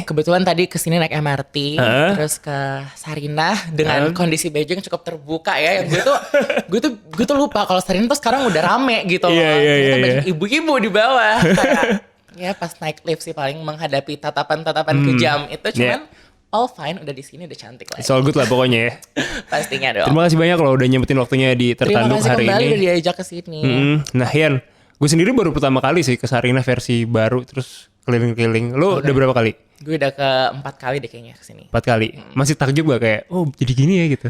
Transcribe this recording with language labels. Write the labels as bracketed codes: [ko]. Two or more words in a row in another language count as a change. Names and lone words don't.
[id] Kebetulan tadi kesini naik MRT, terus ke Sarinah dengan kondisi baju yang cukup terbuka ya. Yang gue tuh lupa kalau Sarinah tuh sekarang udah rame gitu. Iya. Banyak ibu-ibu di bawah. Kayak, ya pas naik lift sih paling menghadapi tatapan-tatapan kejam itu, cuman [en] all fine, [id] udah di sini udah cantik lah. [en] It's all good [id] lah pokoknya ya. Pastinya dong. Terima kasih banyak loh udah nyempetin waktunya di Tertanduk hari ini. Terima kasih kembali udah diajak ke sini. Nah Ian, gue sendiri baru pertama kali sih ke Sarinah versi baru terus keliling-keliling. Lo udah berapa kali? Gue udah ke 4 kali deh kayaknya kesini. 4 kali. Masih takjub gak kayak, oh jadi gini ya gitu?